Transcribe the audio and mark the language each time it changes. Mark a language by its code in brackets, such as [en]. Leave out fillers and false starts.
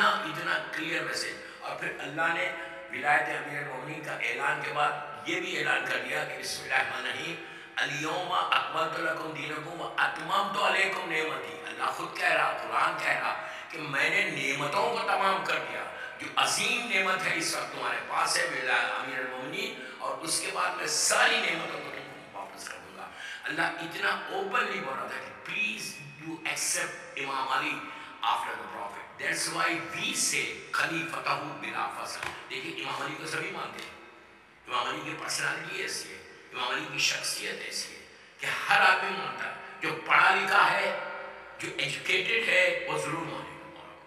[ur] اتنا clear message. اور پھر اللہ نے ولایت امیر المومنین کا اعلان کے بعد یہ بھی اعلان کر دیا کہ [ar] بسم اللہ الرحمن الرحیم الیوم اکملت لکم دینکم واتممت علیکم نعمتی. [ur] اللہ خود کہہ رہا, قرآن کہہ رہا کہ میں نے نعمتوں کو تمام کر دیا. جو عظیم نعمت ہے اس وقت تمہارے پاس ہے ولایت امیر المومنین, اور اس کے بعد میں ساری نعمتوں کو تم کو واپس کر دوں گا. اللہ اتنا اوپنلی بول رہا تھا کہ [en] Please you accept Imam Ali after the prophet. That's why we say خلیفتہ بلا فصل. [ur] دیکھیے امام علی کو سبھی مانتے ہیں, امام علی کی پرسنالٹی ایسی ہے, امام علی کی شخصیت ایسی ہے کہ ہر آدمی مانتا ہے. جو پڑھا لکھا ہے, جو ایجوکیٹڈ ہے, وہ ضرور مانے گا.